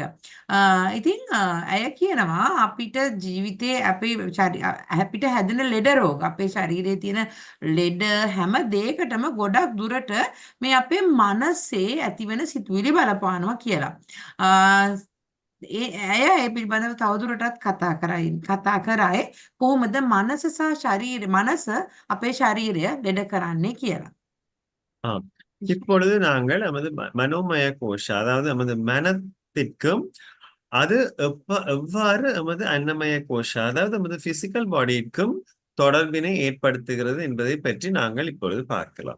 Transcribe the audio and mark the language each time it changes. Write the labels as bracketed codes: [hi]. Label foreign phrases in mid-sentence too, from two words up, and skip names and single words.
[si] ඉතින් අය කියනවා අපිට ජීවිතේ අපිට හැදෙන ලෙඩ රෝග, අපේ ශරීරයේ තියෙන ලෙඩ හැම දෙයකටම ගොඩක් දුරට මේ අපේ මනසේ ඇතිවෙන සිතුවිලි බලපානවා කියලා. ඇය ඒ පිළිබඳව තවදුරටත් කතා කරයි කොහොමද මනස සහ ශරීරය මනස අපේ ශරීරය ලෙඩ කරන්නේ කියලා. [ta] இப்பொழுது நாங்கள் நமது மனோமய கோஷம், அதாவது நமது மனத்திற்கும் அது எவ்வாறு நமது அன்னமய கோஷம், அதாவது நமது [en] physical bodyக்கும் [ta] தொடர்பினை ஏற்படுத்துகிறது என்பதை பற்றி நாங்கள் இப்பொழுது பார்க்கலாம்.